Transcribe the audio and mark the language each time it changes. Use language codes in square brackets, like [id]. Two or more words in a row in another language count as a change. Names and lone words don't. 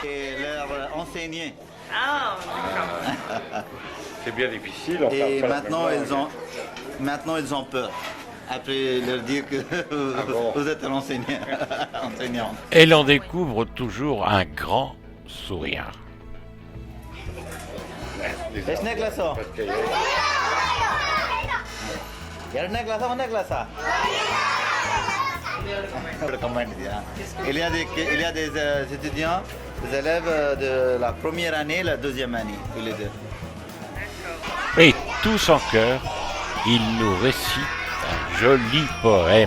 [fr] Et leur enseigner. C'est bien difficile. Enfin, Et pas maintenant ils ont peur. Après leur dire que vous êtes un enseignant. Et l'on découvre toujours un grand sourire. [kn] ಎಷ್ಟನೇ ಕ್ಲಾಸು ಎರಡನೇ ಕ್ಲಾಸ ಒಂದನೇ ಕ್ಲಾಸಾ [fr] Il y a des étudiants, des élèves de la première année et la deuxième année, tous les deux. Et tous en chœur, ils nous récitent un joli poème.